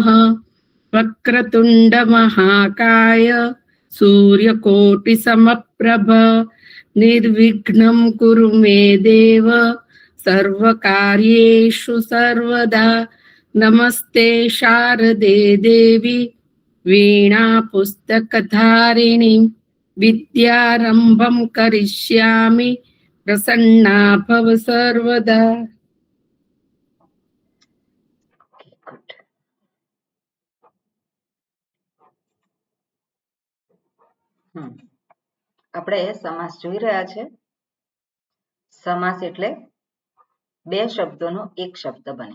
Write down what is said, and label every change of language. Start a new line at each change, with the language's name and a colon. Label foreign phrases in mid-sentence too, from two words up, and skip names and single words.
Sanskrit: वक्रतुंड महाकाय सूर्यकोटि समप्रभ निर्विघ्नं कुरु मे देव सर्वकार्येषु सर्वदा। नमस्ते शारदे देवी वीणा पुस्तकधारिणी विद्यारंभं करिष्यामि प्रसन्ना भव सर्वदा।
Gujarati: આપણે સમાસ જોઈ રહ્યા છે. સમાસ એટલે બે શબ્દોનો એક શબ્દ બને.